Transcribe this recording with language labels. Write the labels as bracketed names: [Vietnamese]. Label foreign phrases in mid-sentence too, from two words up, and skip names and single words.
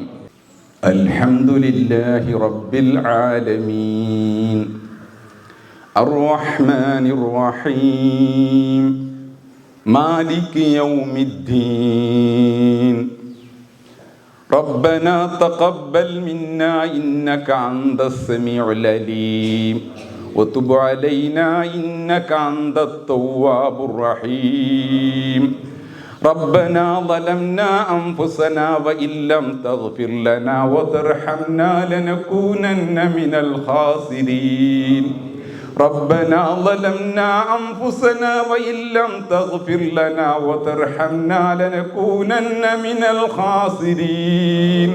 [Arabic] الحمد لله رب العالمين الرحمن الرحيم مالك يوم الدين ربنا تقبل منا إنك أنت السميع العليم وتب علينا إنك أنت التواب الرحيم. ربنا ظلمنا أنفسنا وإن لم تغفر لنا وترحمنا لنكونن من الخاسرين. ربنا ظلمنا أنفسنا وإن لم تغفر لنا وترحمنا لنكونن من الخاسرين.